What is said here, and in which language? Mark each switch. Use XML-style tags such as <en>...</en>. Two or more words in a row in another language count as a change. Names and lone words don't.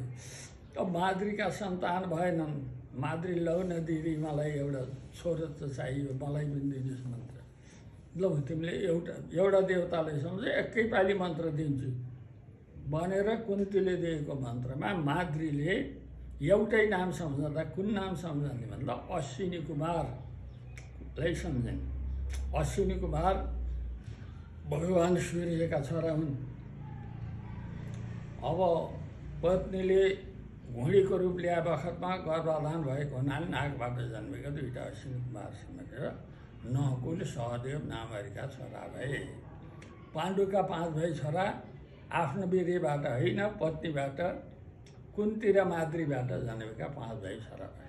<ne>अब माद्रीका सन्तान भएनन्। माद्री लौ न दिदी मलाई एउटा छोरो त चाहियो, मलाई पनि दिनुहोस् मन्त्र। लौ तिमीले एउटा देवतालाई सम्झ, एकै पालि मन्त्र दिन्छु भनेर कुन्तीले दिएको मन्त्रमा माद्रीले एउटै नाम सम्झँदा कुन नाम सम्झने भन्दा अश्विनी कुमारलाई सम्झिन्। अश्विनी कुमार भगवान् सूर्यका छोरा हुन्। अब पत्नीले घुँडीको रूप ल्याए बखतमा गर्भाधान भएको हुनाले नागबाट जन्मेका 2टा अश्विनी कुमार समेटेर नकुल सहदेव नामरीका छोरा भए। पाण्डुका 5 भाइ छोरा आफ्नो वीर्यबाट होइन, पत्नीबाट कुन्ती र माद्रीबाट जन्मेका 5 भाइ छोरा भए।</ne>